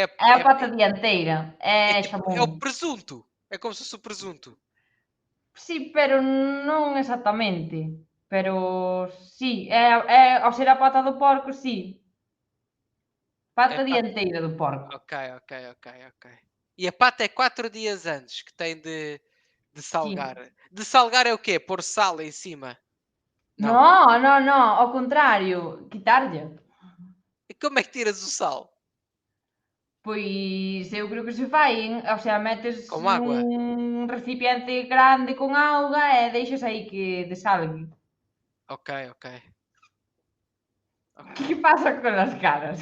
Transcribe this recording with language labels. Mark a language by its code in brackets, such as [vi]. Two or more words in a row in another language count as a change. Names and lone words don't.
[gl] é a pata dianteira. É xamón. [pt] é o presunto. É como se fosse o presunto. [gl] Sí, pero non exactamente. Pero sí, ao ser a pata do porco, sí. [pt] Pata [gl] É pata. [pt] dianteira do porco. Ok. E a pata é 4 dias antes que tem de salgar. De salgar é o quê? Pôr sal em cima? Não. [gl] Non, ao contrario, quitarlle. [pt] E como é que tiras o sal? [gl] Pois eu creo que se fai, o sea, metes [pt] Com água? [gl] un recipiente grande con auga e deixas aí que desalgue. [pt] Ok. [gl] Que pasa con as caras?